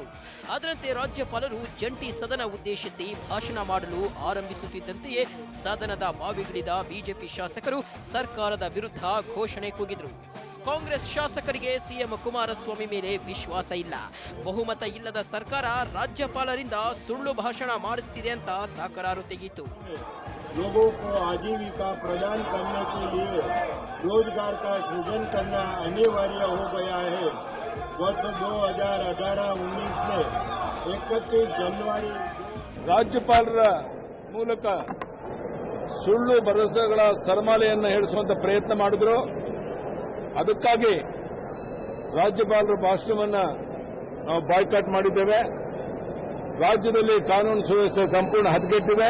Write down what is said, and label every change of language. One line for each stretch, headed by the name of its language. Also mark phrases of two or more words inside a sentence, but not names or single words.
Kannada: ಅದರಂತೆ ರಾಜ್ಯಪಾಲರು ಜಂಟಿ ಸದನ ಉದ್ದೇಶಿಸಿ ಭಾಷಣ ಮಾಡಲು ಆರಂಭಿಸುತ್ತಿದ್ದಂತೆಯೇ ಸದನದ ಬಾವಿಗಿಳಿದ ಬಿಜೆಪಿ ಶಾಸಕರು ಸರ್ಕಾರದ ವಿರುದ್ಧ ಘೋಷಣೆ ಕೂಗಿದ್ರು. ಕಾಂಗ್ರೆಸ್ ಶಾಸಕರಿಗೆ ಸಿಎಂ ಕುಮಾರಸ್ವಾಮಿ ಮೇಲೆ ವಿಶ್ವಾಸ ಇಲ್ಲ. ಬಹುಮತ ಇಲ್ಲದ ಸರ್ಕಾರ ರಾಜ್ಯಪಾಲರಿಂದ ಸುಳ್ಳು ಭಾಷಣ ಮಾಡಿಸ್ತಿದೆ ಅಂತ ತಕರಾರು ತೆಗೆಯಿತು.
Hindi: लोगों को आजीविका प्रदान करने के लिए रोजगार का सृजन करना अनिवार्य हो गया है. वर्ष 2018-19 में 31 जनवरी
Kannada: ರಾಜ್ಯಪಾಲರ ಮೂಲಕ ಸುಳ್ಳು ಭರವಸೆಗಳ ಸರಮಾಲೆಯನ್ನು ಹೇಳಿಸುವಂತ ಪ್ರಯತ್ನ ಮಾಡಿದ್ರು. ಅದಕ್ಕಾಗಿ ರಾಜ್ಯಪಾಲರ ಭಾಷಣವನ್ನು ನಾವು ಬಾಯ್ಕಾಟ್ ಮಾಡಿದ್ದೇವೆ. ರಾಜ್ಯದಲ್ಲಿ ಕಾನೂನು ಸುವ್ಯವಸ್ಥೆ ಸಂಪೂರ್ಣ ಹದಗೆಟ್ಟಿದೆ.